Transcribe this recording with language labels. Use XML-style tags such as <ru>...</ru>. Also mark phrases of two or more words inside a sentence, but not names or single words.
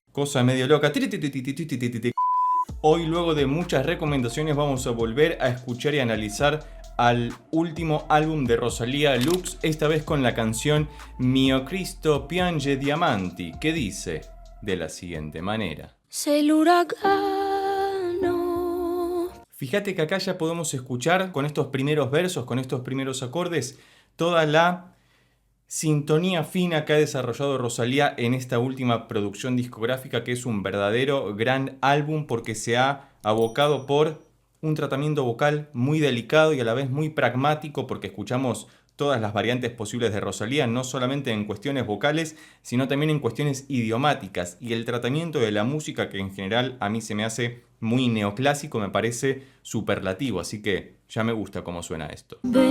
<es>Cosa medio loca. Hoy, luego de muchas recomendaciones, vamos a volver a escuchar y analizar al último álbum de Rosalía, Lux, esta vez con la canción Mio Cristo piange diamanti, que dice de la siguiente manera.</es> <it>Sei l'uragano.</it> <es>Fíjate que acá ya podemos escuchar con estos primeros versos, con estos primeros acordes, toda la sintonía fina que ha desarrollado Rosalía en esta última producción discográfica, que es un verdadero gran álbum porque se ha abocado por un tratamiento vocal muy delicado y a la vez muy pragmático, porque escuchamos todas las variantes posibles de Rosalía, no solamente en cuestiones vocales, sino también en cuestiones idiomáticas, y el tratamiento de la música, que en general a mí se me hace muy neoclásico, me parece superlativo, así que ya me gusta cómo suena esto.</es>